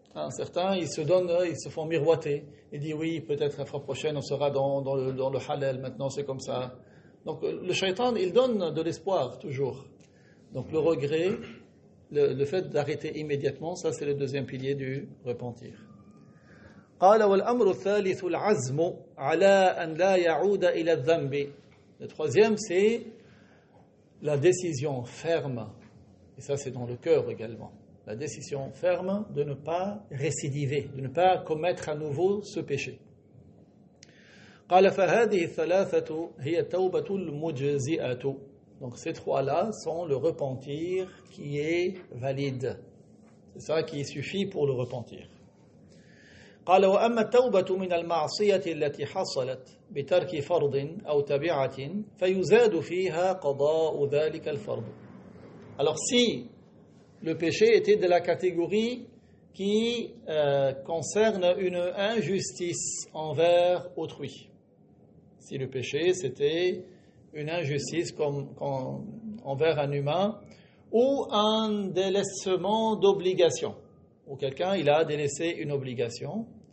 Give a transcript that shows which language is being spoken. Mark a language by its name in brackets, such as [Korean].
[French] Certains, ils se font miroiter. Ils disent oui, peut-être la fois prochaine, on sera dans le halal, maintenant c'est comme ça. Donc le shaitan, il donne de l'espoir toujours. Donc le regret, le fait d'arrêter immédiatement, ça c'est le deuxième pilier du repentir. [Arabic] قال والأمر الثالث العزم على أن لا يعود إلى الذنب. [French] Le troisième, c'est la décision ferme. Et ça c'est dans le cœur également. La décision ferme de ne pas récidiver, de ne pas commettre à nouveau ce péché. [Arabic] قال فهذه الثلاثة هي التوبة المجزئة. [French] Donc ces trois-là sont le repentir qui est valide. C'est ça qui suffit pour le repentir. [Arabic] قال وأما التوبة من المعصية التي حصلت بترك فرض أو تبعة فيزاد فيها قضاء ذلك الفرض. [French] Alors si le péché était de la catégorie qui concerne une injustice envers autrui. Si le péché, c'était une injustice envers un humain ou un délaissement d'obligation, ou quelqu'un, il a délaissé une obligation.